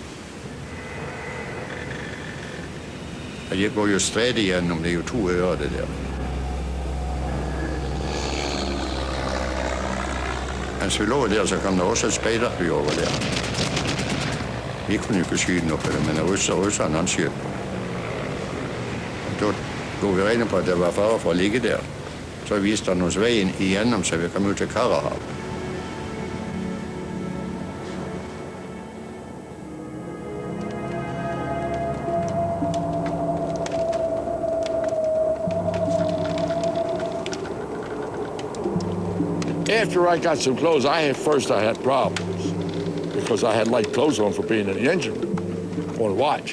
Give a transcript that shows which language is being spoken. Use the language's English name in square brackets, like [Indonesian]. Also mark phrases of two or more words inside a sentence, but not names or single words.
[Swedish] Det går ju sträd igenom, det är ju 2 öar det där. Men så vi låg där så kom det också ett spejderfly över där. Vi kunde ju inte skyda något för det, men ryssarna han sköt. [Danish] Då Skulle vi regne på, at der var fare for at ligge der, så viste han os vejen igennem, så vi kom ud til Karahav. [English] After I got some clothes, I had problems because I had light clothes on for being in the engine room on watch.